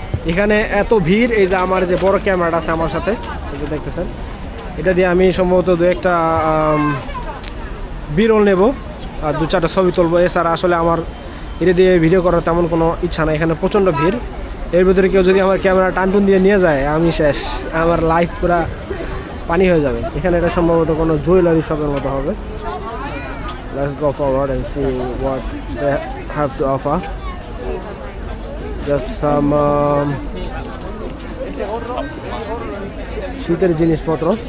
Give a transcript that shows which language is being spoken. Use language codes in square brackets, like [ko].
[bn] এখানে এত ভিড়, এই যে আমার যে বড় ক্যামেরাটা আছে আমার সাথে, এই যে দেখতেছেন, এটা দিয়ে আমি সম্ভবত 2-1টা বিরল নেব আর 2-4টা ছবি তুলবো। এছাড়া আসলে আমার এটা দিয়ে ভিডিও করার তেমন কোনো ইচ্ছা নাই। এখানে প্রচণ্ড ভিড়, এর ভিতরে কেউ যদি আমার ক্যামেরা টানটুন দিয়ে নিয়ে যায় আমি শেষ, আমার লাইফ পুরা পানি হয়ে যাবে। এখানে এটা সম্ভবত কোনো জুয়েলারি শপের মতো হবে। [en] Let's go forward and see what they have to offer. Just some [bn] শীতের জিনিসপত্র।